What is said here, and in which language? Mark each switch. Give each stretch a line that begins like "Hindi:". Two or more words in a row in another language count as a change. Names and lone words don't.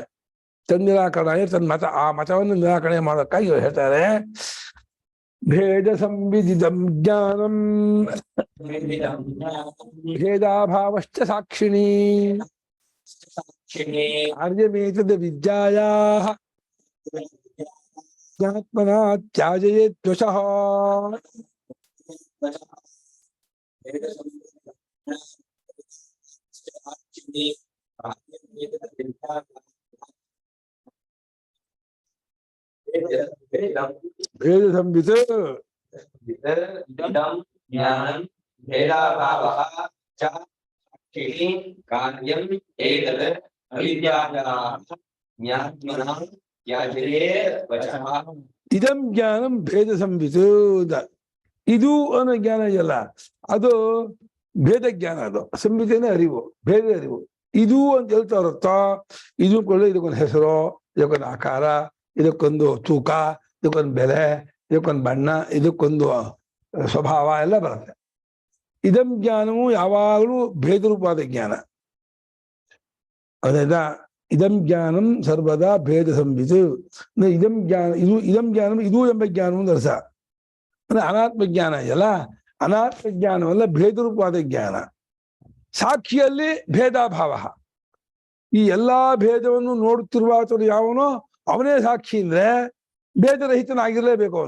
Kannada: ತನ್ನಿರಾಕರಣ ತನ್ನ ಮತ ಆ ಮತವನ್ನು ನಿರಾಕರಣೆ ಮಾಡೋಕ್ಕಾಗಿ ಹೇಳ್ತಾರೆ
Sanskrit: भेद संविदिदं ज्ञानं भेदाभावश्च साक्षिणि कार्यमेतद विद्यायाः ज्ञात्मना त्याजयेत् द्वशः. भेद संवित् ज्ञानं भेदाभावः च साक्षिणि कार्यं एतद् अविद्यायाः ज्ञात्मनः त्याजयेत् वचः. इदं ज्ञानं भेद संवित्.
Kannada: ಇದು ಅನ್ನೋ ಜ್ಞಾನ ಇದೆಯಲ್ಲ ಅದು ಭೇದ ಜ್ಞಾನ, ಅದು ಸಂಹಿತೆನೇ ಅರಿವು, ಭೇದ ಅರಿವು. ಇದು ಅಂತ ಹೇಳ್ತಾ ಇರುತ್ತೋ ಇದು ಕೊಳ್ಳೆ ಇದಕ್ಕೊಂದು ಹೆಸರು, ಇದಕ್ಕೊಂದು ಆಕಾರ, ಇದಕ್ಕೊಂದು ತೂಕ, ಇದಕ್ಕೊಂದು ಬೆಲೆ, ಇದಕ್ಕೊಂದು ಬಣ್ಣ, ಇದಕ್ಕೊಂದು ಸ್ವಭಾವ ಎಲ್ಲ ಬರುತ್ತೆ. ಇದಂ ಜ್ಞಾನವು ಯಾವಾಗಲೂ ಭೇದ ರೂಪವಾದ ಜ್ಞಾನ. ಅದಾಯ್ತಾ?
Sanskrit: इदं ज्ञानं सर्वदा भेद संहित्. इदं ज्ञान इदं ज्ञानं
Kannada: ಇದು ಎಂಬ ಜ್ಞಾನವು ಅರ್ಥ. ಅಂದ್ರೆ ಅನಾತ್ಮ ಜ್ಞಾನ ಇದೆಯಲ್ಲ, ಅನಾತ್ಮ ಜ್ಞಾನವಲ್ಲ ಭೇದ ರೂಪವಾದ ಜ್ಞಾನ. ಸಾಕ್ಷಿಯಲ್ಲಿ ಭೇದಾಭಾವ. ಈ ಎಲ್ಲಾ ಭೇದವನ್ನು ನೋಡುತ್ತಿರುವ ಅಥವಾ ಯಾವನೋ ಅವನೇ ಸಾಕ್ಷಿ ಅಂದ್ರೆ ಭೇದರಹಿತನಾಗಿರ್ಲೇಬೇಕು ಅವನು.